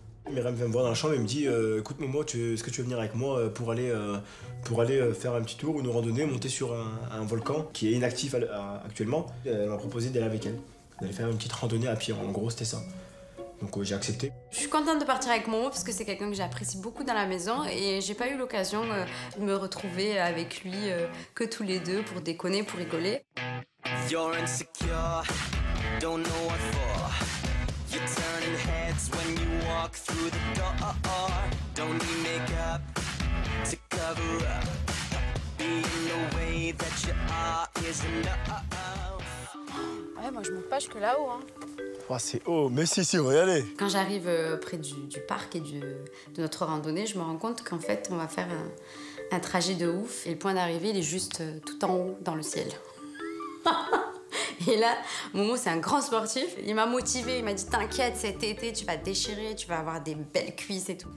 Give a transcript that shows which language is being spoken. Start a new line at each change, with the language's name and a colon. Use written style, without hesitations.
French: Myriam vient me voir dans la chambre et me dit écoute Momo, est-ce que tu veux venir avec moi pour aller faire un petit tour, une randonnée, monter sur un volcan qui est inactif actuellement. Elle m'a proposé d'aller avec elle, d'aller faire une petite randonnée à pied, en gros c'était ça. Donc j'ai accepté. Je suis contente de partir avec Momo parce que c'est quelqu'un que j'apprécie beaucoup dans la maison et j'ai pas eu l'occasion de me retrouver avec lui que tous les deux pour déconner, pour rigoler.
English: You're insecure, don't know what for. You're turning heads when you walk through the door. Don't need makeup to cover up. Being the way that you are is enough.
French: Ouais, moi je monte pas jusque là-haut. Hein. Oh, c'est haut, mais si, on va y aller. Quand j'arrive près du parc et de notre randonnée, je me rends compte qu'en fait on va faire un trajet de ouf et le point d'arrivée il est juste tout en haut dans le ciel. Et là, Momo, c'est un grand sportif. Il m'a motivée, il m'a dit t'inquiète, cet été, tu vas te déchirer, tu vas avoir des belles cuisses et tout.